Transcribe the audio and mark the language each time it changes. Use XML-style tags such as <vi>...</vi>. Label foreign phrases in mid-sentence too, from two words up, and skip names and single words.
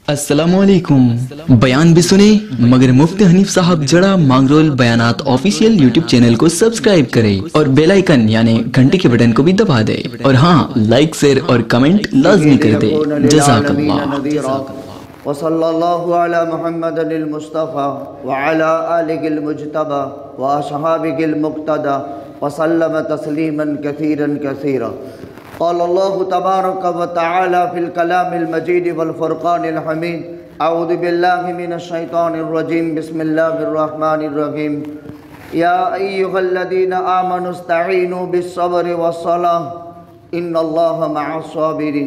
<ur>अस्सलामुअलैकुम। بیان بھی سنے مگر مفتی حنیف صاحب جڑا مانگرول بیانات</ur> <en>official YouTube channel</en> <ur>کو سبسکرائب کریں اور</ur> <en>bell icon</en> <ur>یعنی گھنٹی کے بٹن کو بھی دبا دے اور ہاں,</ur> <en>like share</en> <ur>اور کمنٹ لازمی کر دے. जज़ाकल्लाह।</ur> <ar>وصلى الله على محمد المصطفى وعلى آله المجتبى وأصحابه المقتدى وسلم تسليما كثيرا كثيرا. قال الله تبارك وتعالى في الكلام المجيد والفرقان الحميد. أعوذ بالله من الشيطان الرجيم. بسم الله الرحمن الرحيم. يا أيها الذين آمنوا استعينوا بالصبر والصلاة إن الله مع الصابرين.</ar>